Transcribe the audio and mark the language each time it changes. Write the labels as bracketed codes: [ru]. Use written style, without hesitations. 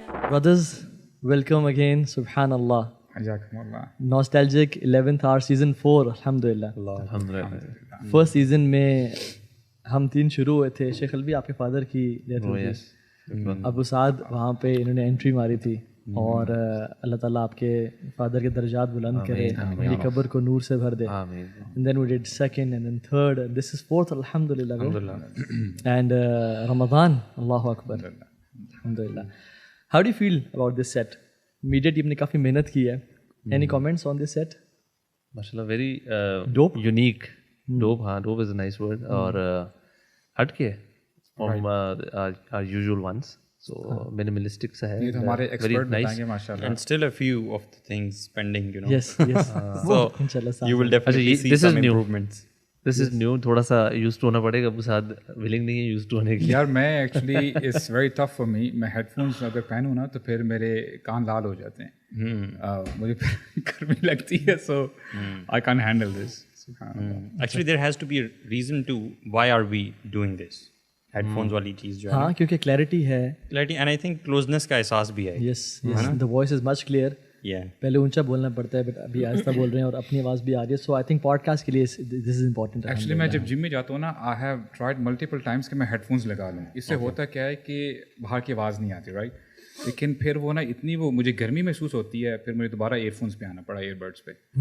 [en] Brothers, welcome again. Subhanallah. Nostalgic 11th hour season 4. [ar] Alhamdulillah. [en] First season [ur] میں ہم 3 شروع ہوئے تھے. شیخ الوی آپ کے فادر کی ڈیتھ ہوئی تھی. ابو سعد وہاں پہ انہوں نے انٹری ماری تھی, اور اللہ تعالیٰ آپ کے فادر کے درجات بلند کرے, یہ قبر کو نور سے بھر دے. [en] And then we did second and then third. This is fourth, alhamdulillah. And Ramadan, Allahu Akbar. Alhamdulillah. How do you feel about this set? [ur] Media team نے کافی محنت کی ہے. [en] Any comments on this set? MashaAllah, very dope, unique. Dope, ہاں, dope is a nice word. [ur] اور ہٹ کے [en] from our usual ones. So minimalistic [ur] سا ہے. یہ تو ہمارے ایکسپرٹ بتائیں گے ماشاءاللہ. [en] And still a few of the things pending, you know. Yes. So [ar] inshallah [en] you will definitely see some improvements. This is new. [ur] تھوڑا سا یوز ٹو ہونا پڑے گا. ابو سعد ولنگ نہیں ہے یوز ٹو ہونے کے لیے. یار میں actually [en] It's very tough for me. [ur] میں ہیڈ فونس اگر پہنوں نا تو پھر میرے کان لال ہو جاتے ہیں, مجھے گرمی لگتی ہے. [en] So I can handle this. Actually there has to be a reason to why are we doing this. [ur] Head phones والی چیز جو ہے, ہاں, کیونکہ کلیئرٹی ہے. [en] clarity and I think closeness [ur] کا احساس بھی ہے. [en] Yes, the voice is much clear. [ur] پہلے اونچا بولنا پڑتا ہے, بٹ ابھی آہستہ بول رہے ہیں اور اپنی آواز بھی آ رہی ہے. [en] so I think podcast [ur] کے لیے [en] This is important. [ur] ایکچولی میں جب جم میں جاتا ہوں نا, [en] I have tried multiple times [ur] کہ میں ہیڈ فونس لگا لوں. اس سے ہوتا کیا ہے کہ باہر کی آواز نہیں آتی, رائٹ. لیکن پھر وہ نا اتنی وہ مجھے گرمی محسوس ہوتی ہے, پھر مجھے دوبارہ ایئر فونس پہ آنا پڑا, ایئر بڈس پہ.